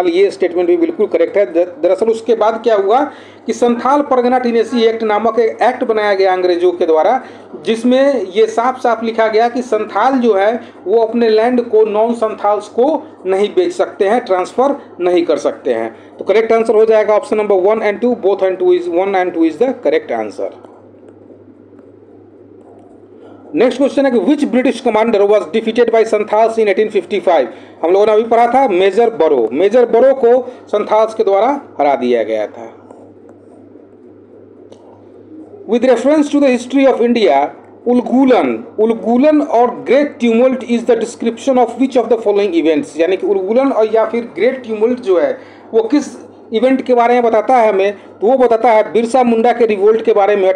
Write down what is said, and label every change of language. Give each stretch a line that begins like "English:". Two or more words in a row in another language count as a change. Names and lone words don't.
Hindi: ये स्टेटमेंट भी बिल्कुल करेक्ट है। दरअसल उसके बाद क्या हुआ कि संथाल परगना टिनेसी एक्ट नामक एक एक्ट बनाया गया अंग्रेजों के द्वारा, जिसमें ये साफ साफ लिखा गया कि संथाल जो है वो अपने लैंड को
English: non Santhals
Hindi: को नहीं बेच सकते हैं, ट्रांसफर नहीं कर सकते हैं। तो
English: correct answer
Hindi: हो जाएगा
English: option number 1 and 2. both and 2 is 1 and 2 is the correct answer. next question
Hindi: है कि
English: which British commander was defeated by Santhals in 1855.
Hindi: हम लोगों ने अभी पढ़ा था मेजर बरो। मेजर बरो को संथाल्स के द्वारा हरा दिया गया था।
English: With reference to the history of India, Ulgulan or Great Tumult is the description of which of the following events.
Hindi: यानी कि उलगुलन और या फिर ग्रेट ट्यूमल्ट जो है वो किस इवेंट के बारे में बताता है हमें, तो वो बताता है बिरसा मुंडा के रिवोल्ट के बारे में।